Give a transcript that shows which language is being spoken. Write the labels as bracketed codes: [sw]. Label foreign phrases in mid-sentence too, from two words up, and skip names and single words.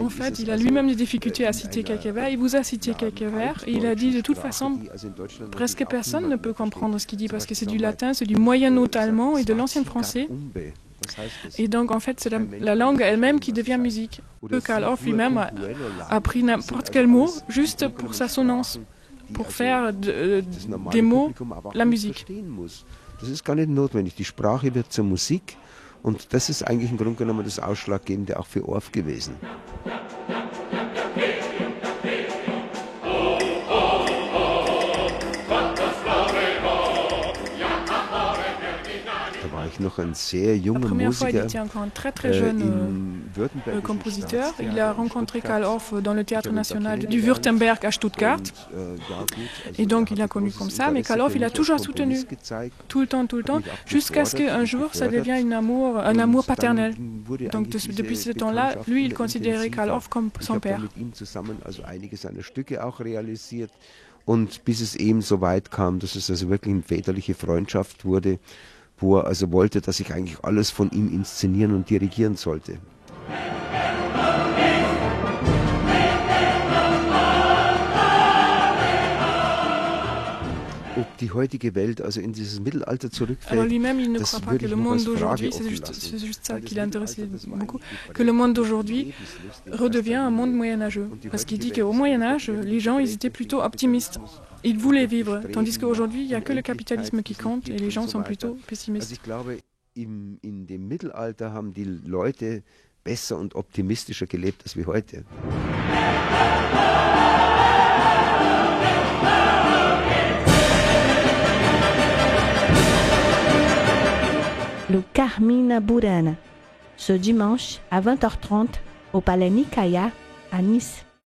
[fr] En fait, il a lui-même des difficultés à citer quelques vers. Il vous a cité quelques vers et il a dit de toute façon, presque personne ne peut comprendre ce qu'il dit parce que c'est du latin, c'est du moyen-haut allemand et de l'ancien français. Et donc en fait, c'est la langue elle-même qui devient musique. Karl Orff lui-même a pris n'importe quel mot juste pour sa sonance, pour faire des mots la musique. [de] Das ist gar nicht notwendig. Die Sprache wird zur Musik und das ist eigentlich im Grunde genommen das Ausschlaggebende auch für Orff gewesen. Da war ich noch ein sehr junger Musiker. [fr] Il était encore un très jeune compositeur. Il a rencontré Karl Orff dans le théâtre national du Württemberg à Stuttgart. Et donc il a connu comme ça, mais Karl Orff il a toujours soutenu, tout le temps, jusqu'à ce qu'un jour ça devienne un amour paternel. Donc depuis ce temps-là, lui il considérait Karl Orff comme son père. [de] Und bis es eben so weit kam, dass es also wirklich eine väterliche Freundschaft wurde, wo er also wollte, dass ich eigentlich alles von ihm inszenieren und dirigieren sollte. Ob die heutige Welt also in dieses Mittelalter zurückfällt, [fr] alors lui-même, il ne croit pas que le monde d'aujourd'hui, c'est juste ça qui l'intéresse beaucoup, que le monde d'aujourd'hui redevient un monde moyenâgeux. Parce qu'il dit qu'au Moyen-Âge, les gens, ils étaient plutôt optimistes. Ils voulaient vivre, tandis qu'aujourd'hui, il n'y a que le capitalisme qui compte et les gens sont plutôt pessimistes. [de] Also ich glaube, in dem Mittelalter haben die Leute besser und optimistischer gelebt als wie heute. [fr] Le Carmina Burana, ce dimanche à 20h30 au Palais Nicaïa à Nice.